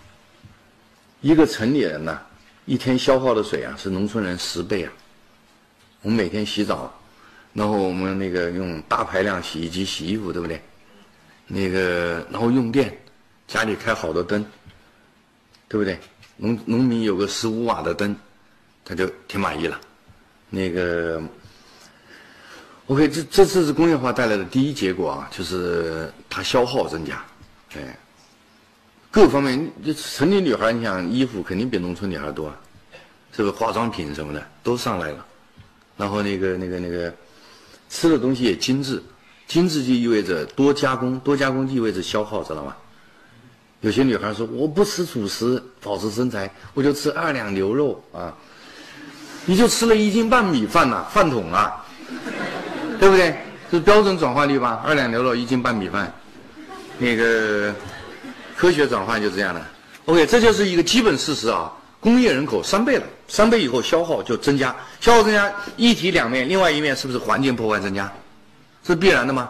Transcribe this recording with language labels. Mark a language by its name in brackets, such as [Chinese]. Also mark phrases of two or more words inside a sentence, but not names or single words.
[Chinese] 一個城裡人呢，一天消耗的水啊，是農村人10倍啊。我們每天洗澡，然後我們那個用大排量洗衣機洗衣服，對不對？那個然後用電，家裡開好多燈，對不对？農民有個15 瓦的燈，他就挺滿意了。那個 OK， 這是工業化帶來的第一結果啊，就是它消耗增加，哎，各方面，就城裡女孩，你想衣服肯定比農村女孩多啊，这個化妝品什麼的都上來了，然後那個吃的東西也精緻，精緻就意味着多加工，多加工意味着消耗，知道嗎？有些女孩說我不吃主食保持身材，我就吃2兩牛肉啊，你就吃了1斤半米飯呐，飯桶啊。对不对？这是標準轉化率吧？2兩牛肉1斤半米飯，那個科學轉換就這樣的。OK， 這就是一個基本事實啊。工業人口3倍了，3倍以後消耗就增加，消耗增加一體兩面，另外一面是不是環境破壞增加？這是必然的嗎？